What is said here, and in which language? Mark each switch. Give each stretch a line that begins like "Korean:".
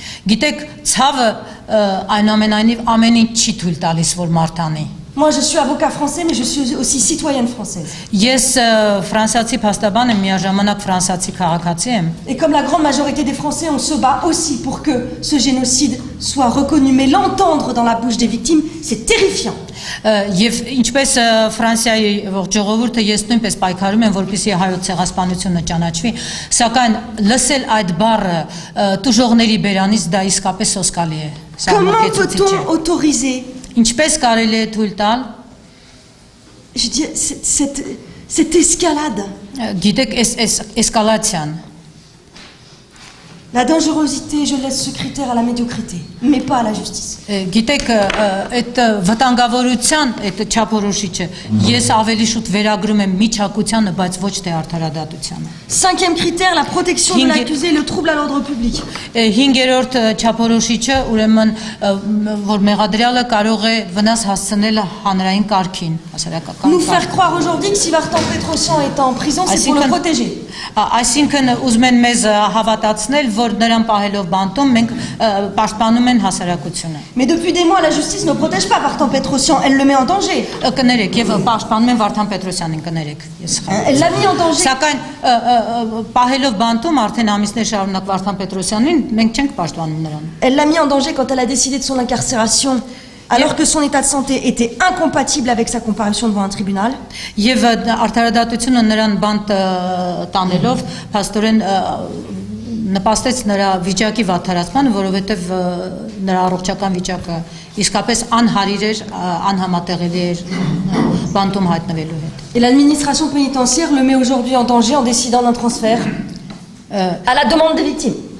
Armenian: Գիտեք, ցավը այնուամենայնիվ ամեն ինչ չի թույլ տալիս, որ մարդ անի։
French: Moi, je suis avocat français, mais je suis aussi citoyenne française.
Armenian: Ես ֆրանսիացի փաստաբան եմ, միաժամանակ ֆրանսիացի քաղաքացի եմ։
French: Et comme la grande majorité des Français, on se bat aussi pour que ce génocide soit reconnu. Mais l'entendre dans la bouche des victimes, c'est terrifiant.
Armenian: Եվ ինչպես Ֆրանսիայի ողջ ժողովուրդը ես նույնպես պայքարում եմ, որպեսզի հայոց ցեղասպանությունը ճանաչվի, սակայն լսել այդ բառը տուժողների բերանից դա իսկապես սոսկալի է։
French: Comment peut-on autoriser,
Armenian: Ինչպես կարելի է թույլ տալ
French: je dis, cette escalade,
Armenian: գիտեք այս էսկալացիան
French: la dangerosité, je laisse ce critère à la médiocrité, mais pas à la justice.
Armenian: Գիտեք այդ վտանգավորության այդ չափորոշիչը ես ավելի շուտ վերագրում եմ միջակությանը, բայց ոչ թե արդարադատությանը։
French: Cinquième critère, la protection de l'accusé et le trouble à l'ordre public.
Armenian: 5-րդ չափորոշիչը ուրեմն որ մեղադրյալը կարող է վնաս հասցնել հանրային կարգին, հասարակական
French: Nous faire croire aujourd'hui que si Vartan Petrosyan est en prison, c'est pour le protéger.
Armenian: Այսինքն ուզում են մեզ հավատացնել, որ նրան պահելով բանտում մենք պաշտպանում են հասարակությունը։
French: Mais depuis des mois, la justice ne protège pas Vartan Petrosyan, elle le met en danger.
Armenian: Կներեք եւ պաշտպանում են Վարդան Պետրոսյանին, կներեք, ես
French: Elle l'a mis en danger.
Armenian: Սակայն պահելով բանտում արդեն ամիսներ շարունակ Վարդան Պետրոսյանին մենք չենք պաշտպանում նրան։
French: Elle l'a mis en danger quand elle a décidé de son incarcération, alors que son état de santé était incompatible avec sa comparution devant un tribunal.
Armenian: Եվ արդարադատությունը նրան բանտ տանելով փաստորեն նպաստեց նրա վիճակի վատթարացմանը, որովհետև նրա առողջական վիճակը իսկապես անհարիր էր, անհամատեղելի էր բանտում հայտնվելու հետ։
French: Et l'administration pénitentiaire le met aujourd'hui en danger en décidant d'un transfert à la demande des victimes.